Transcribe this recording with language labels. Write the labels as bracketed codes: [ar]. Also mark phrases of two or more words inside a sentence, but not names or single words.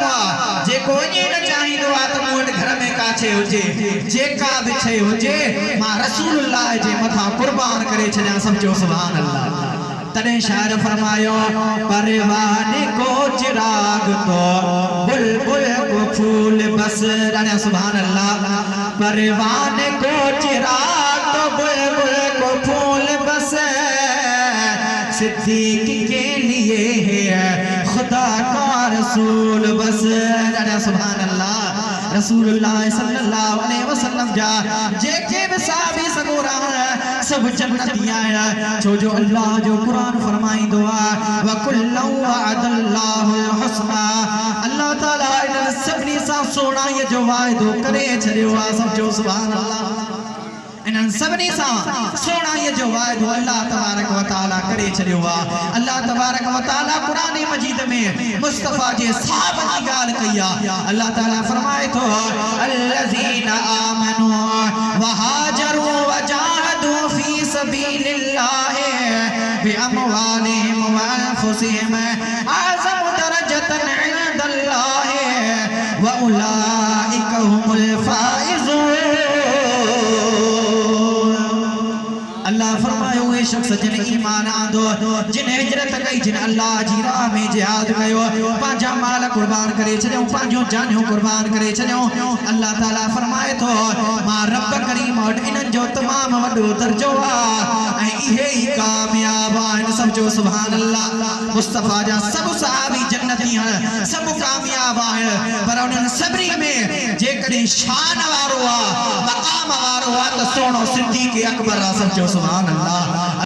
[sd] आहे जेको वञे न चाहींदो आहे त मूं वटि घर में का शइ हुजे जेका बि शइ हुजे मां रसूलुल्लाह जे मथां कुर्बान करे छॾियां सब जो [ar] سبحان الله [sd] तने शायर फरमायो [ur] پروانے کو چراغ تو بلبل کو پھول بس رانا [ar] سبحان الله [ur] پروانے کو چراغ تو بلبل کو پھول بس صدیق کے لیے ہے خدا کا رسول بس رانا [ar] سبحان الله رسول الله صلى الله عليه [sd] वसल्लम जा जेके भी साहबी सगोरा सब जन्नतियां है छो जो अल्लाह जो कुरान फरमाइंदो आहे [ar] وكل وعد الله الحسنى [sd] अल्लाह ताला इन सभनी सां सोणाईअ जो वाइदो करे छॾियो आहे सब जो [ar] سبحان الله [sd] इन सभनी सां सोणाईअ जो वाइदो [ar] الله تبارك وتعالى [sd] करे छॾियो आहे [ar] الله تبارك وتعالى [sd] कुरान मजीद में मुस्तफ़ा जे साहब जी ॻाल्हि कई आहे अल्लाह ताला फरमाए थो [ar] الذين آمنوا وهاجروا وجاهدوا في سبيل الله بأموالهم وأنفسهم أعظم درجة عند الله وأولئك هم الفائزون [sd] अल्लाह फरमायो उहे शख्स जिन ईमान आंदो जिन हिजरत कई जिन अल्लाह जी राह में जिहाद कयो पंहिंजा माल कुर्बान करे छॾियो पंहिंजो जानियूं कुर्बान करे छॾियो अल्लाह ताला फरमाए थो मां रब करीम वटि इन्हनि जो तमामु वॾो दर्जो आहे ऐं इहे ई कामयाब आहिनि सब जो [ar] سبحان الله [sd] मुस्तफ़ा जा सभु सहाबी जन्नती आहिनि सभु कामयाब आहिनि पर उन्हनि सभिनी में जेकॾहिं शान वारो आहे मक़ाम वारो आहे त सोनो सिद्दीक़ अकबर आहे सब जो [ar] سبحان الله.